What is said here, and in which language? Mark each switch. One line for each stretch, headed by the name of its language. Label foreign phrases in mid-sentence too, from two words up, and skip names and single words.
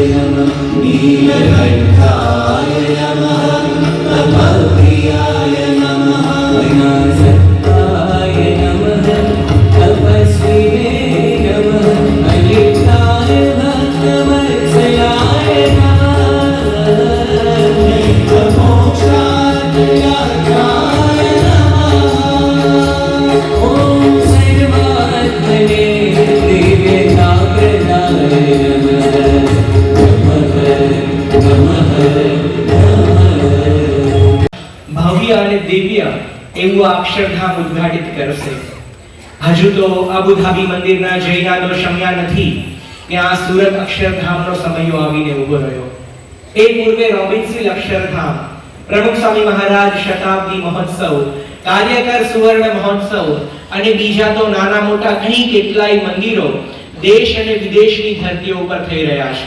Sanskrit: नमः नीलकण्ठाय नमः तपप्रियाय नमः अनासक्ताय नमः तपस्विने नमः अलिप्ताय भक्तवत्सलाय नमः मोक्षाय ॐ सर्वात्मने दिव्यजागृताय नमः नमः
Gujarati: ભવ્ય અને દિવ્ય એવું આ અક્ષરધામ ઉદ્ઘાટિત કરશે. હજુ તો અબુધાબી મંદિરના જૈનાદો શમ્યા નથી ત્યાં સુરત અક્ષરધામનો સમયો આવીને ઉભો રહ્યો. એ પૂર્વે રોબિન્સવિલ અક્ષરધામ, પ્રમુખ સ્વામી મહારાજ શતાબ્દી મહોત્સવ, કાર્યકર સુવર્ણ મહોત્સવ અને બીજા તો નાના મોટા ઘણી કેટલાય મંદિરો દેશ અને વિદેશની ધરતીઓ ઉપર થઈ રહ્યા છે.